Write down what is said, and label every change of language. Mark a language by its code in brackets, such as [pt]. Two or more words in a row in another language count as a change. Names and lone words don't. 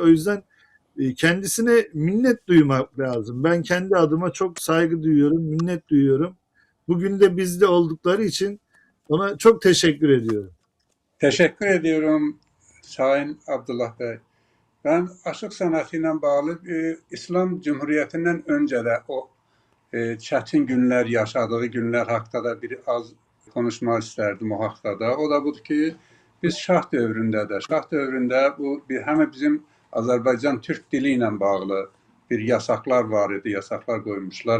[tr] O yüzden kendisine minnet duymak lazım. Ben kendi adıma çok saygı duyuyorum, minnet duyuyorum. Bugün de bizde oldukları için ona çok teşekkür ediyorum. Teşekkür ediyorum Sayın Abdullah Bey. [az] Ben aşıq sənəti ilə bağlı İslam Cumhuriyyətindən öncə də o çətin günlər yaşadığı günlər haqqında da bir az konuşmaq istərdim o haqqda da. O da budur ki, biz şah dövründə bu həm bizim Azərbaycan Türk dili ilə bağlı bir yasaqlar var idi, yasaqlar qoymuşlar.